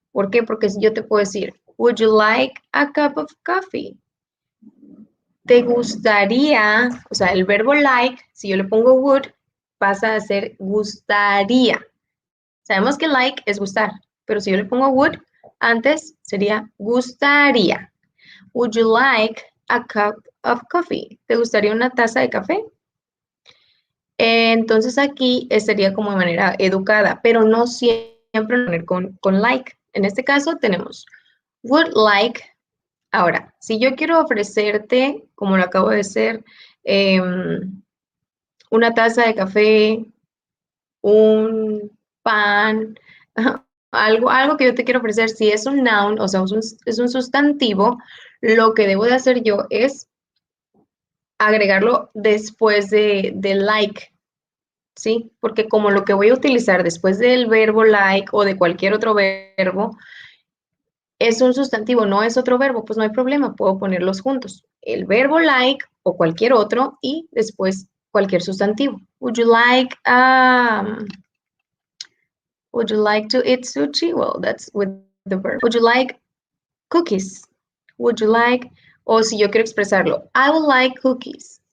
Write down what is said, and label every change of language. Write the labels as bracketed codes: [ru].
[es] ¿Por qué? Porque si yo te puedo decir, [en] would you like a cup of coffee? [es] ¿Te gustaría? O sea, el verbo like, si yo le pongo would, pasa a ser gustaría. Sabemos que like es gustar, pero si yo le pongo would, antes sería gustaría. [en] Would you like a cup of coffee? [es] ¿Te gustaría una taza de café? Entonces aquí sería como de manera educada, pero no siempre poner con like. En este caso tenemos would like. Ahora, si yo quiero ofrecerte, como lo acabo de hacer, una taza de café, un pan, algo que yo te quiero ofrecer, si es un noun, o sea, es un sustantivo, lo que debo de hacer yo es agregarlo después de like, ¿sí? Porque como lo que voy a utilizar después del verbo like o de cualquier otro verbo es un sustantivo, no es otro verbo, pues no hay problema, puedo ponerlos juntos. El verbo like o cualquier otro y después cualquier sustantivo. [en] Would you like to eat sushi? Well, that's with the verb. Would you like cookies? Would you like, [es] o si yo quiero expresarlo, [en] I would like cookies.